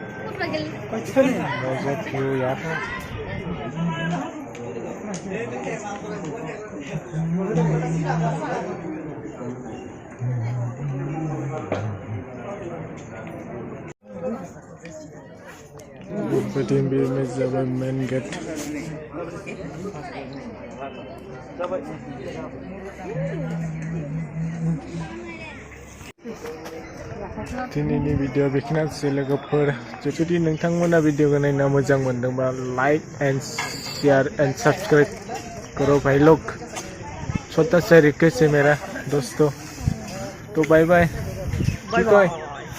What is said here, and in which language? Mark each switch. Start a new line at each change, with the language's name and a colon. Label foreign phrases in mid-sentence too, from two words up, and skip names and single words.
Bodo: मजा भिउ यार बेबायदि बेनो जाबाय
English: main gate
Bodo: दिनैनि भिडिअ बेखिनियानोसै लोगोफोर जुदि नोंथांमोना भिडिअखौ नायना मोजां मोनदोंबा
English: like and share and subscribe
Hindi: करो भाई लोग छोटा सा रिक्वेस्ट है मेरा दोस्तों तो
English: bye bye